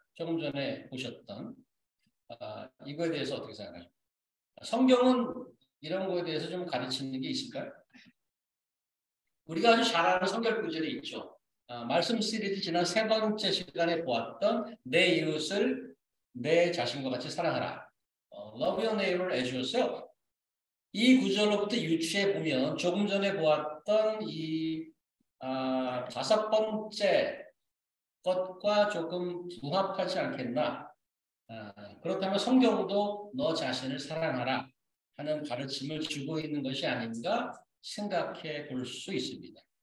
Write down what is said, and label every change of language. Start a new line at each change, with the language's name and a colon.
Korean: 조금 전에 보셨던 이거에 대해서 어떻게 생각하십니까? 성경은 이런 거에 대해서 좀 가르치는 게 있을까요? 우리가 아주 잘 아는 성경 구절이 있죠. 말씀 시리즈 지난 3번째 시간에 보았던 내 이웃을 내 자신과 같이 사랑하라.
English: Love your neighbor as yourself.
Korean: 이 구절로부터 유추해 보면 조금 전에 보았던 이 5번째 것과 조금 부합하지 않겠나. 그렇다면 성경도 너 자신을 사랑하라 하는 가르침을 주고 있는 것이 아닌가 생각해 볼 수 있습니다.